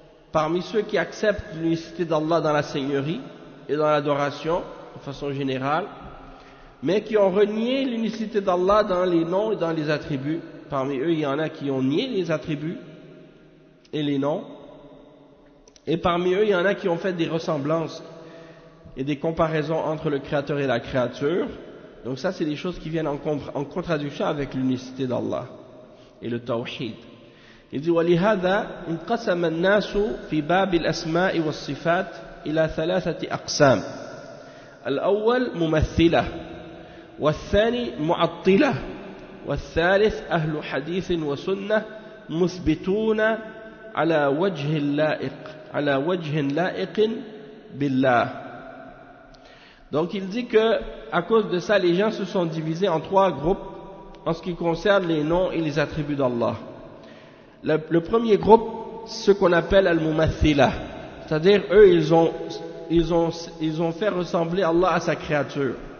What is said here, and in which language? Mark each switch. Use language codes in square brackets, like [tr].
[fr] Parmi ceux qui acceptent l'unicité d'Allah dans la seigneurie et dans l'adoration de façon générale, mais qui ont renié l'unicité d'Allah dans les noms et dans les attributs, parmi eux il y en a qui ont nié les attributs et les noms, et parmi eux il y en a qui ont fait des ressemblances et des comparaisons entre le créateur et la créature. Donc ça c'est des choses qui viennent en contradiction avec l'unicité d'Allah et le tawhid. Il dit [ar] ولهذا انقسم الناس في باب الاسماء والصفات الى ثلاثه اقسام الاول ممثله والثاني معطله والثالث اهل حديث وسنه مثبتون على وجه لائق على وجه لائق بالله. [fr] Donc il dit que à cause de ça les gens se sont divisés en trois groupes en ce qui concerne les noms et les attributs d'Allah. Le premier groupe, ce qu'on appelle Al-Mumathila, c'est-à-dire eux, ils ont fait ressembler Allah à sa créature.